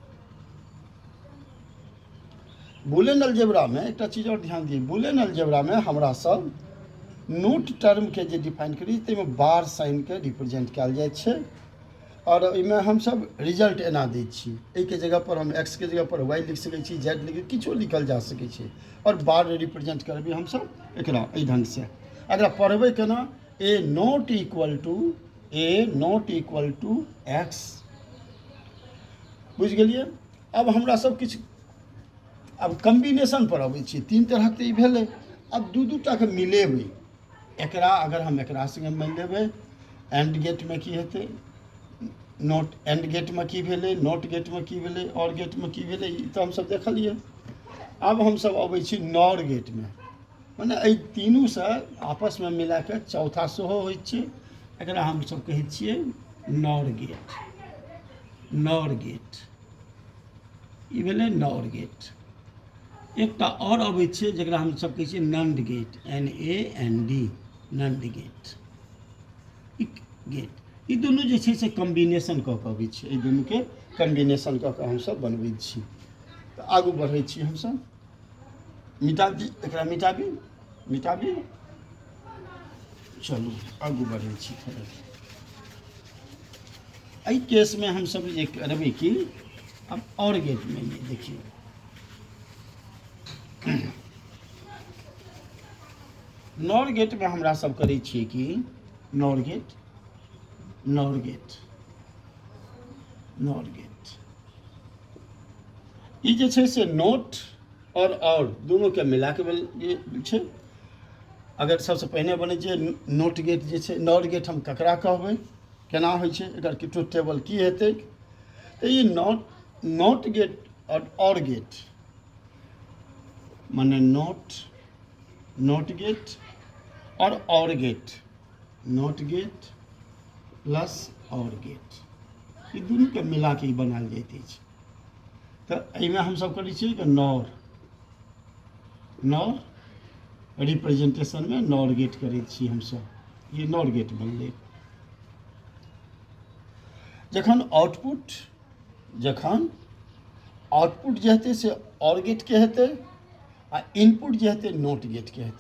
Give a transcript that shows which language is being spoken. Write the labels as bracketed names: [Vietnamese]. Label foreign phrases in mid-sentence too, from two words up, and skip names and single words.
[English] Boolean algebra [Maithili] में एक चीज और ध्यान दिए, [English] Boolean algebra [Maithili] में हमरा सब [English] not term [Maithili] के जे डिफाइन करी ताहिमे [English] bar sign [Maithili] के रिप्रेजेंट कयल जाइत छै, और ओहिमे हम सब रिजल्ट एना दै छी। एहि के जगह पर हम एक्स के जगह पर वाई लिख सकै छी, जेड लिख, किछो लिखल जा सकै छै, और बार रिप्रेजेंट करबै हम सब एकरा एहि ढंग से। अगर पढ़बै केना, [English] A not equal to X, [Maithili] बुझ गेलिए। अब हमरा सब किछु अब कम्बिनेशन पर अबै छी। 3 तरह के ई भेलै, अब दू टा के मिलेबै। एकरा अगर हम एकरा संगे मिल लेबै, [English] AND gate [Maithili] में की हेतै, [English] NOT AND gate [Maithili] में की भेलै, [English] NOT gate [Maithili] में की भेलै, [English] OR gate [Maithili] में की भेलै, ई तऽ हमसब देखलिए। अब हमसब अबै छी [English] NOR gate [Maithili] में, माने एहि तीनू से आपस में मिला के चौथा सेहो होइ छै, एकरा हमसब कहै छियै [English] NOR gate. NOR gate [Maithili] ई भेलै [English] NOR gate. [Maithili] एकटा और अबै छै जकरा हमसब कहै छियै [English] NAND gate, [Maithili] NAND, [English] NAND gate. [Maithili] ई दुनू जे छै से कम्बिनेशन कऽ कऽ अबै छै, एहि दुनू के कम्बिनेशन कऽ कऽ हमसब बनबै छी। तऽ आगू बढ़ै छी हमसब, मिटा दी एकरा, मिटाबी, चलू आगू बढ़ै छी। एहि केस में हमसब ये करबै कि अब [English] OR gate [Maithili] में ये देखिए, [English] NOR gate [Maithili] में हमरा सब करै छियै कि [English] NOR gate, NOR gate, NOR gate. [Maithili] ई जे छै से नोट और दोनों के मिला के छै। अगर सबसे पहिने बनै छै [English] NOT gate [Maithili] जे छै, [English] NOR gate [Maithili] हम ककरा कहबै, केना होइ छै, एकर [English] truth table [Maithili] की हेतै। तो ये [English] NOT gate OR gate [Maithili] माने [English] NOT gate OR gate, NOT gate plus OR gate, [Maithili] ये दुनू के मिला के बनायल जाइत अछि। तो एहिमे हमसब करै छियै कि [English] NOR representation [Maithili] में [English] NOR gate [Maithili] करै छी हमसब, ये [English] NOR gate [Maithili] बनलै। जखन आउटपुट जे हेतै से [English] OR gate [Maithili] के हेतै, आ इनपुट जे हेतै [English] NOT gate [Maithili] के हेतै।